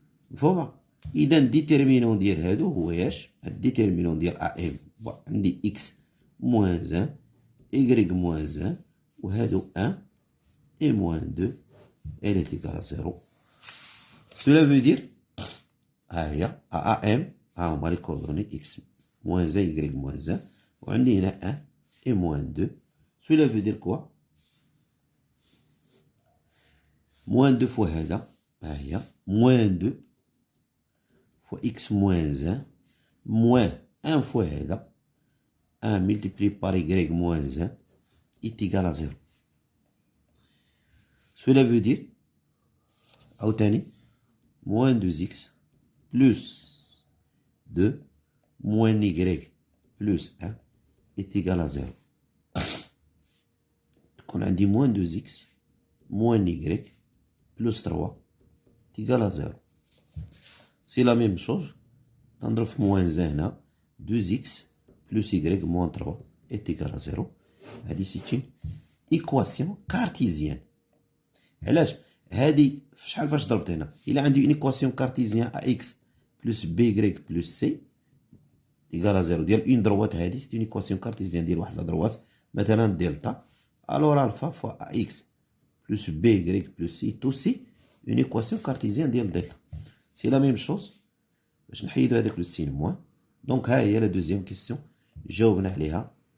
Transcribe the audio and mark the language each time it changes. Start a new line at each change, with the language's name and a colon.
Arabic: مفهومة؟ إذا الديتيرمينون ديال هادو هو ياش؟
French: الديتيرمينون ديال AM عندي x moins 1 y moins 1 وهادو 1 et moins 2 elle est égale à 0. Cela veut dire ها هي AM ها هما لي كوردوني x moins 1 y moins 1 وعندي هنا 1 et moins 2. Cela veut dire quoi? Moins 2 fois هذا ها هي moins 2 fois x moins 1 moins 1 fois هذا 1 multiplié par y moins 1 est égal à 0. Cela veut dire عاوتاني moins 2x plus 2 moins y plus 1 est égal à 0. تكون عندي moins 2x moins y plus 3 est égal à 0. C'est la même chose.
Arabic: تنضرب في
French: moins 1 هنا 2x plus y moins 3 est égal à 0. هذه c'est une équation cartésienne.
Arabic: علاش؟ هذه شحال فاش ضربت هنا؟
French: إلا عندي une équation cartésienne ax plus by plus c égal à 0 ديال اون دروات هذه c'est une équation cartésienne ديال واحد لا دروات مثلا دلتا. Alors alpha fois ax plus by plus c est aussi une équation cartésienne ديال delta. C'est la même chose.
Arabic: باش نحيدو
French: هذاك لو سين موان. دونك ها هي لا دوزيام كيسيون جاوبنا عليها